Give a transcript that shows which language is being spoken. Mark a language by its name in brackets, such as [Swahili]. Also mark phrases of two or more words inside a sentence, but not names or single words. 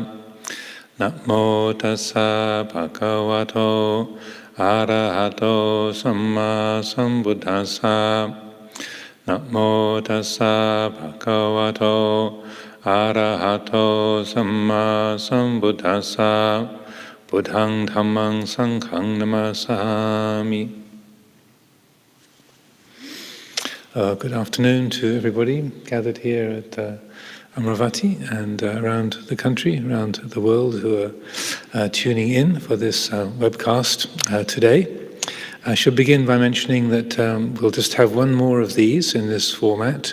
[Pali] Namo tassa bhagavato arahato samma sambuddhassa. Namo tassa bhagavato arahato samma sambuddhassa. Buddhang dhammang sanghang namasami. [English] Good afternoon to everybody gathered here at Amaravati and around the country, around the world who are tuning in for this webcast today. I should begin by mentioning that we'll just have one more of these in this format.